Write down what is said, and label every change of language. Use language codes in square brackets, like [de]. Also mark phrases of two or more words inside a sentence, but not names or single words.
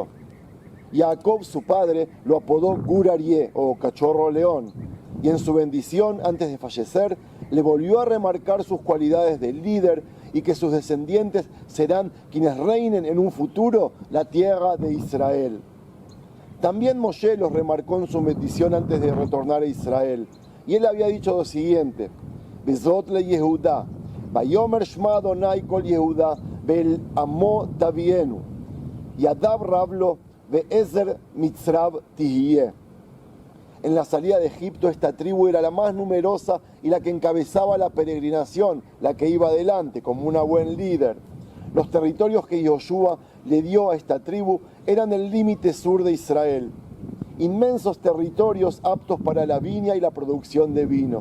[es] Jacob, su padre, lo apodó Gur Aryeh o cachorro león, y en su bendición, antes de fallecer, le volvió a remarcar sus cualidades de líder y que sus descendientes serán quienes reinen en un futuro la tierra de Israel. También Moshe los remarcó en su bendición antes de retornar a Israel, y él había dicho lo siguiente: [he] וזאת ליהודה, ויאמר שמע ה' קול יהודה ואל עמו תביאנו ידיו רב לו ועזר מצריו תהיה. [es] En la salida de Egipto esta tribu era la más numerosa y la que encabezaba la peregrinación, la que iba adelante como una buen líder. Los territorios que Yoshua le dio a esta tribu eran el límite sur de Israel, inmensos territorios aptos para la viña y la producción de vino.